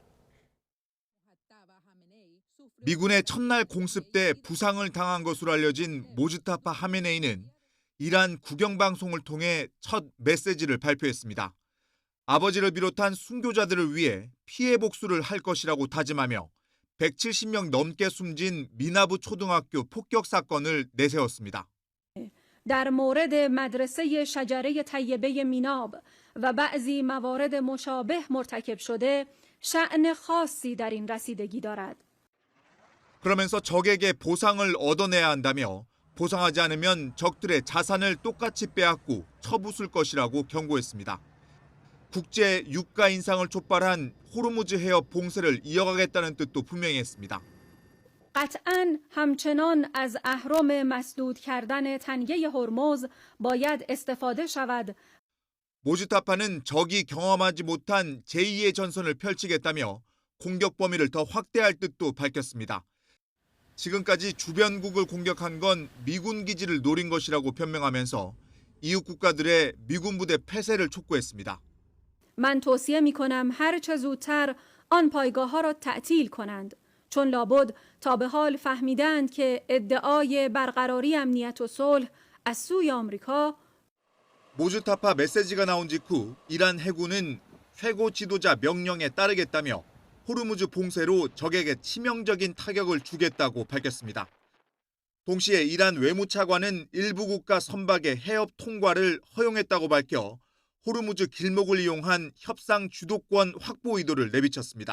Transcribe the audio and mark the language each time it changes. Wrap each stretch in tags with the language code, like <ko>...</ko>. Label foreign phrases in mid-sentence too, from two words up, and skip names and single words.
<ko>미군의 첫날 공습 때 부상을 당한 것으로 알려진 모즈타파 하메네이는 이란 국영방송을 통해 첫 메시지를 발표했습니다. 아버지를 비롯한 순교자들을 위해 피해 복수를 할 것이라고 다짐하며 170명 넘게 숨진 미나부 초등학교 폭격 사건을 내세웠습니다.</ko> <fa>در مورد مدرسه شجره طیبه میناب و بعضی موارد مشابه مرتکب شده شأن خاصی در این رسیدگی دارد.</fa> <ko>그러면서 적에게 보상을 얻어내야 한다며 보상하지 않으면 적들의 자산을 똑같이 빼앗고 쳐부술 것이라고 경고했습니다. 국제 유가 인상을 촉발한 호르무즈 해협 봉쇄를 이어가겠다는 뜻도 분명히 했습니다.</ko> <fa>قطعاً همچنان از اهرم مسدود کردن تنگه هرمز باید استفاده شود.</fa> <ko>모즈타파는 적이 경험하지 못한 제2의 전선을 펼치겠다며 공격 범위를 더 확대할 뜻도 밝혔습니다. 지금까지 주변국을 공격한 건 미군 기지를 노린 것이라고 변명하면서 이웃 국가들의 미군 부대 폐쇄를 촉구했습니다.</ko> <fa>من توصیه می‌کنم هر چه زودتر آن پایگاه‌ها را تعطیل کنند. چون لابد تا به حال فهمیدند که ادعای برقراری امنیت و صلح از سوی آمریکا</fa> <ko>모즈타파 메시지가 나온 직후 이란 해군은 최고 지도자 명령에 따르겠다며 호르무즈 봉쇄로 적에게 치명적인 타격을 주겠다고 밝혔습니다. 동시에 이란 외무차관은 일부 국가 선박의 해협 통과를 허용했다고 밝혀 호르무즈 길목을 이용한 협상 주도권 확보 의도를 내비쳤습니다.</ko>